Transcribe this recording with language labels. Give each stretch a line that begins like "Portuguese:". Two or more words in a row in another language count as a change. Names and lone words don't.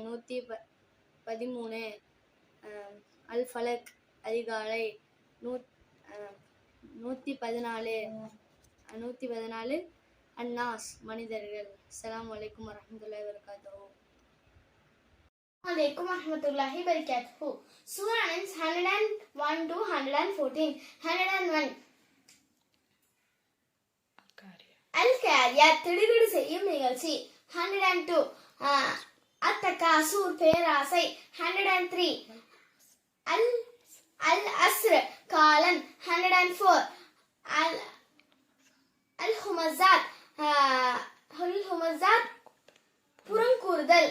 Tamil: 113 அல் ஃபலக் அதிகாலை. 114 அன்னாஸ் மனிதர்கள்.
Arabic: السلام عليكم ورحمة الله وبركاته. عليكم ورحمة الله وبركاته.
English: Surah names 101 to 114. 101.
Tamil: Al-Qariyat திடுதிடு செய்யும் நிகழ்ச்சி. 102. அத்தகாசூர் பேராசை. 103. அல்-அஸ்ர் காலம். 104. அல்-ஹுமஸாத் புறங்கூறுதல்.